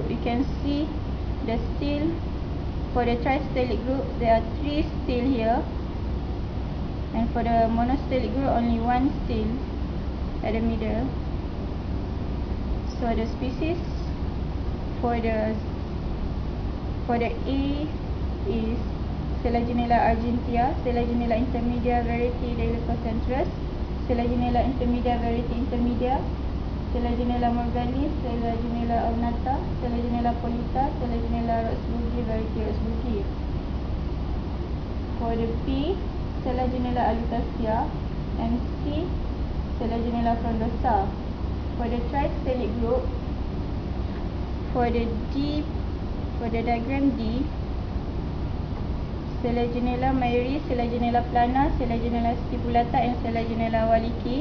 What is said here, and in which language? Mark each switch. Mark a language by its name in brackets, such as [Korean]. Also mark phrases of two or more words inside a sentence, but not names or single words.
[English] You can see the stele for the tristellic group. There are 3 stele here, and for the monostellic group only 1 stele at the middle. So the species for the A is Selaginella argentea, Selaginella intermedia variety delicocentrus, Selaginella intermedia variety intermedia, Selaginella morganis, Selaginella ornata, Selaginella polita, Selaginella roxburghi variety roxburghi. For the B, Selaginella alutacea, and C, Selaginella frondosa. For the tristellic group, for the diagram D, Selaginella mayeri, Selaginella plana, Selaginella stipulata, and Selaginella wallichi.